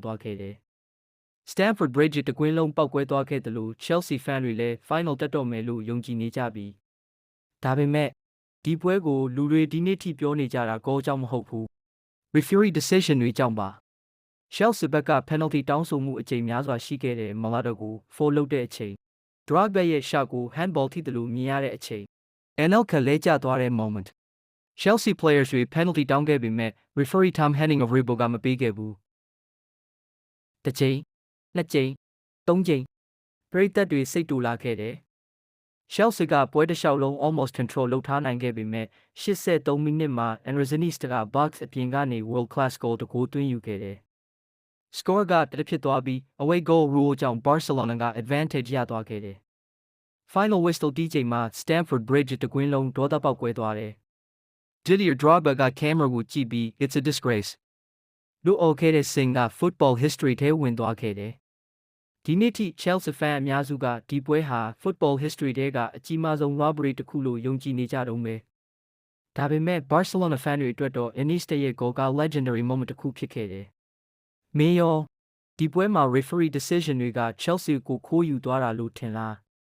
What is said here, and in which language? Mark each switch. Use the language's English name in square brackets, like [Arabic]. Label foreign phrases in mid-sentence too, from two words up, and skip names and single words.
[Burmese] သွားခဲ့တယ်။ Stamford Bridge တကွင်းလုံးပောက်ကွဲသွားခဲ့တယ်လို့ Chelsea fan တွေလည်း final တက်တော့မယ်လို့ယုံကြည်နေကြပြီ။ဒါပေမဲ့ဒီပွဲကိုလူတွေဒီနေ့ထိပြောနေကြတာဂိုးကြောင့်မဟုတ်ဘူး။ [English] referee decision [Burmese] တွေကြောင့်ပါ။ Chelsea ဘက်က penalty တောင်းဆိုမှုအကြိမ်များစွာရှိခဲ့တဲ့ Malata ကို foul လုပ်တဲ့အချိန် Drogba ရဲ့ shot ကို handball ထိတယ်လို့မြင်ရတဲ့အချိန် Anelka လဲကျသွားတဲ့ moment Chelsea players တွေ penalty တောင်းခဲ့ပေမဲ့ referee Tom Henning of Rebo ကမပေးခဲ့ဘူး။တစ်ချိန်၊နှစ်ချိန်၊သုံးချိန် ပရိသတ်တွေစိတ်တူလာခဲ့တယ်။ Chelsea ကပွဲတစ်လျှောက်လုံး [English] almost control [Burmese] လုပ်ထားနိုင်ခဲ့ပေမဲ့83မိနစ်မှာ Andrzenista က box အပြင်ကနေ [English] world class goal [Burmese] တစ်ဂိုး သွင်းယူခဲ့တယ်။ score ကတစ်ဖြစ်သွားပြီး [English] away goal rule [Burmese] ကြောင့် Barcelona က advantage ရသွားခဲ့တယ်။ [English] final whistle [Burmese] တီးချိန်မှာ Stamford Bridge တကွင်းလုံးဒေါသပေါက်ကွဲသွားတယ်။ Didier Drogba က camera ကိုကြည့်ပြီး [English] it's a disgrace [Burmese] လို့အော်ခဲ့တဲ့ scene က [English] football history [Burmese] ထဲဝင်သွားခဲ့တယ်။ဒီနေ့ထိ Chelsea fan အများစုကဒီပွဲဟာ [English] football history [Burmese] ထဲကအကြီးမားဆုံး robbery တစ်ခုလို့ယုံကြည်နေကြတုန်းပဲ။ဒါပေမဲ့ Barcelona fan တွေအတွက်တော့ Iniesta ရဲ့ goal က [English] legendary moment [Burmese] တစ်ခုဖြစ်ခဲ့တယ်။မင်းရောဒီပွဲမှာ [English] referee decision [Burmese] တွေက Chelsea ကိုခိုးယူသွားတာလို့ထင်လား